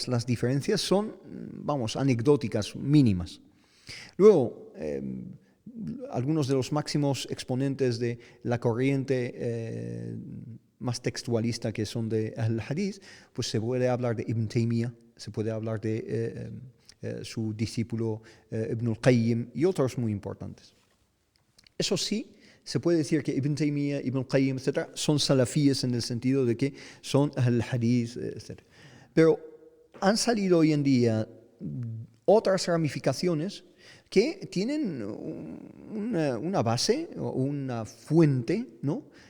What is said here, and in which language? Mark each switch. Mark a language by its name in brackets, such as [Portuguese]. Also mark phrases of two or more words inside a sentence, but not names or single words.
[Spanish] Las diferencias son, vamos, anecdóticas, mínimas. Luego, algunos de los máximos exponentes de la corriente más textualista, que son de Ahl Hadith, pues se puede hablar de Ibn Taymiyyah, se puede hablar de su discípulo Ibn al-Qayyim y otros muy importantes. Eso sí, se puede decir que Ibn Taymiyyah, Ibn al-Qayyim, etc., son salafíes en el sentido de que son Ahl Hadith, etc. Pero han salido hoy en día otras ramificaciones que tienen una base o una fuente, ¿no?